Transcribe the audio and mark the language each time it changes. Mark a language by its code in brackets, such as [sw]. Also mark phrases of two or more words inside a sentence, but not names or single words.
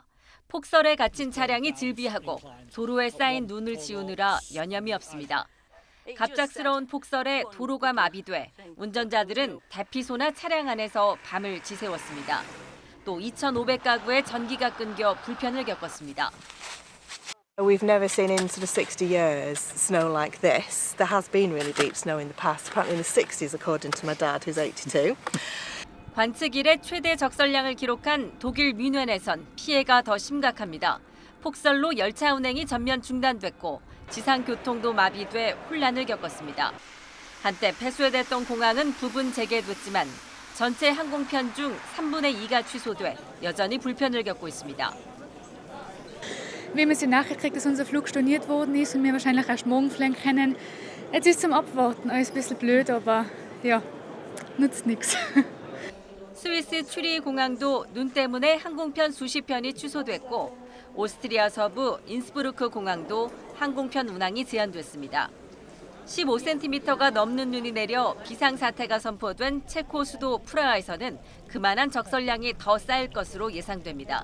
[ko] 폭설에 갇힌 차량이 질비하고 도로에 쌓인 눈을 지우느라 여념이 없습니다. 갑작스러운 폭설에 도로가 마비돼 운전자들은 대피소나 차량 안에서 밤을 지새웠습니다. 또 2,500가구의 전기가 끊겨 불편을 겪었습니다. [en] We've never seen in sort of 60 years snow like this. There has been really deep snow in the past, apparently in the 60s according to my dad who's 82. [ko] 관측 이래 최대 적설량을 기록한 독일 뮌헨에선 피해가 더 심각합니다. 폭설로 열차 운행이 전면 중단됐고 지상 교통도 마비돼 혼란을 겪었습니다. 한때 폐쇄됐던 공항은 부분 재개됐지만 전체 항공편 중 3분의 2가 취소돼 여전히 불편을 겪고 있습니다. [de] Wir haben jetzt die Nachricht gekriegt, dass unser Flug storniert worden ist und wir wahrscheinlich erst morgen fliegen können. Es ist zum Abwarten, alles ein bisschen blöd, aber ja, nützt nichts. [ko] 스위스 추리 공항도 눈 때문에 항공편 수십 편이 취소됐고 오스트리아 서부 인스부르크 공항도 항공편 운항이 제한됐습니다. 15cm가 넘는 눈이 내려 비상사태가 선포된 체코 수도 프라하에서는 그만한 적설량이 더 쌓일 것으로 예상됩니다.